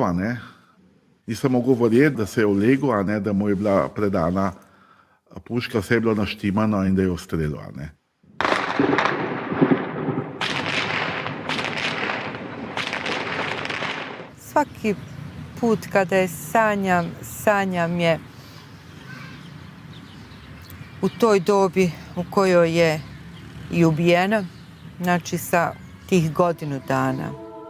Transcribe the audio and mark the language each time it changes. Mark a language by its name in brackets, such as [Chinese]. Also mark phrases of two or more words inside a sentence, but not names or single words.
[Slovenian] nisem mogel verjeti, da se je ulegel, da mu je bila predana puška, vse je bilo naštimano in da je ustrelil. [Croatian] Svaki put kada je sanjam je u toj dobi u kojoj je i ubijena, znači sa tih godinu dana.